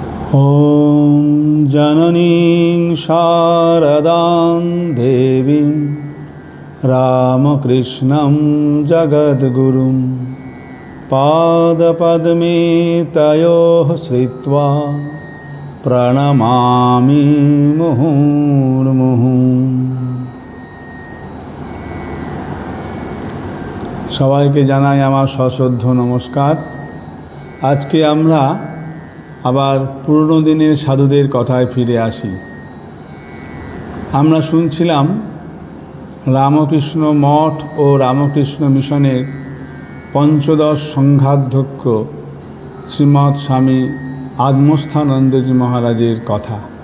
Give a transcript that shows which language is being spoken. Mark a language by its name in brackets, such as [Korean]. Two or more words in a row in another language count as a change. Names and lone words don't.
[Sanskrit] ॐ जननीं शारदां देवीं रामकृष्णं जगद्गुरुं पादपद्मे तयोः श्रित्वा प्रणमामि मुहुर्मुहुः। [Bangla] সবাইকে জানাই আমার সশ্রদ্ধ নমস্কার। আজকে আমরা আবার পুরনো দিনের সাধুদের কথায় ফিরে আসি। আমরা শুনছিলাম রামকৃষ্ণ মঠ ও রামকৃষ্ণ মিশনের পঞ্চদশ সংঘাধ্যক্ষ শ্রীমৎ স্বামী আত্মস্থানন্দজি মহারাজের কথা।